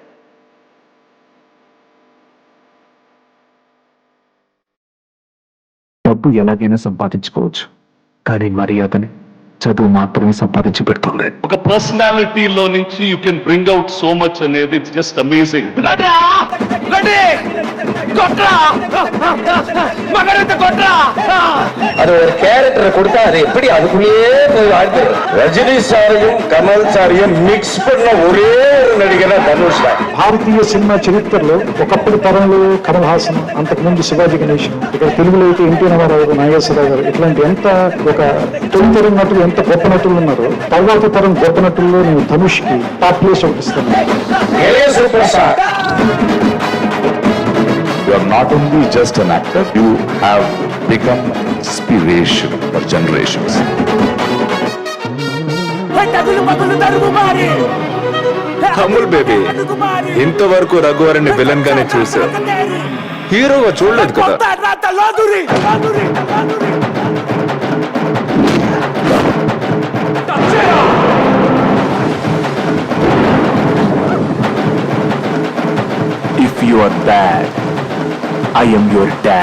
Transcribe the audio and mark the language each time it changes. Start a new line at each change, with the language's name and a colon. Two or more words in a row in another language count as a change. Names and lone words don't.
Telugu: డబ్బు ఎలాగైనా సంపాదించుకోవచ్చు, కానీ మర్యాదని చదువు మాత్రమే సంపాదించి పెడుతుంది. ఒక పర్సనాలిటీలో నుంచి
English: you can bring out so much అనేది it's just amazing.
Tamil: அது ஒரு கேரக்டரை கொடுத்தா அது எப்படி அதுக்குள்ளேயே போய் வாழ்க்கை. ரஜினி சாரையும் கமல் சாரையும் மிக்ஸ் பண்ண ஒரே ஒரு நடிகர் தனுஷ் தான்.
Telugu: భారతీయ సినిమా చరిత్రలో ఒకప్పటి తరంలో కమల్ హాసన్, అంతకుముందు శివాజీ గణేశన్, ఇక్కడ తెలుగులో అయితే ఎన్టీ రామారావు, నాగేశ్వరరావు గారు, ఇట్లాంటి ఎంత ఒక తొలితరం నటులు ఎంత గొప్ప నటులు ఉన్నారో, తర్వాత తరం గొప్ప నటుల్లో నేను ధనుష్ కి
English: top place
Telugu: ఒకటి ఇస్తాను. సూపర్ స్టార్.
English: You are not only just an actor, you have become inspiration for generations.
Telugu: అమూల్ బేబీ, ఇంతవరకు రఘువరని విలన్ గానే చూసా, హీరోగా చూడలేదు కదా.
English: If you are bad, I am your dad.